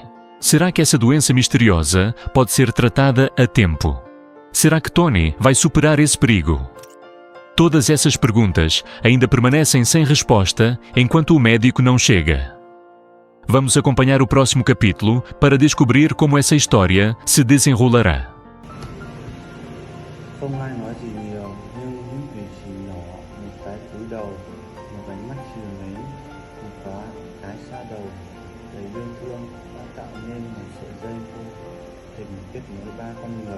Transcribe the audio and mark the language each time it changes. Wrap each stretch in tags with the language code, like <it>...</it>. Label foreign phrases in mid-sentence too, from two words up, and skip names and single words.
<pt>Será que essa doença misteriosa pode ser tratada a tempo? Será que Tony vai superar esse perigo? Todas essas perguntas ainda permanecem sem resposta enquanto o médico não chega. Vamos acompanhar o próximo capítulo para descobrir como essa história se desenrolará.</pt> <vi>Không ai nói gì nhiều, nhưng những cử chỉ nhỏ, một cái cúi đầu, một ánh mắt chiều mến, một thoáng cái xa đầu, đầy yêu thương đã tạo nên một sợi dây vô hình kết nối ba con người.</vi>